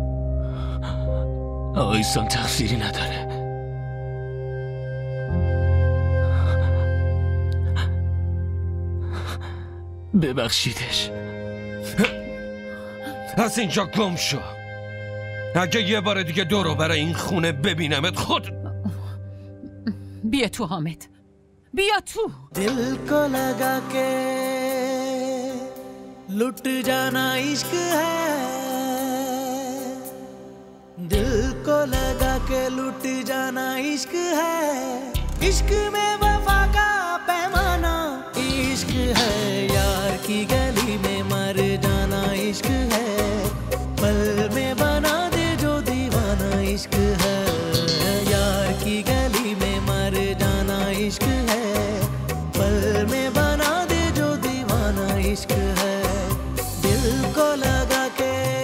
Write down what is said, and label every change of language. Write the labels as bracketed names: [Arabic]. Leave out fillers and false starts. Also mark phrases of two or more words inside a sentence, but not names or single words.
[Persian] آیسان تقصیری نداره. ببخشیدش. از اینجا گم شو. اگه یه بار دیگه دورو برای این خونه ببینمت خود. بیا تو حامد، بیا تو. [Hindi] दिल को लगा के लुट जाना इश्क है, दिल को लगा के लुट जाना इश्क है, इश्क में वफा का पैमाना इश्क है, यार की गली में मर जाना इश्क है, पल में बना दे जो दीवाना इश्क है, यार की गली में मर जाना इश्क है, पल में बना दे जो दीवाना इश्क है, दिल को लगा के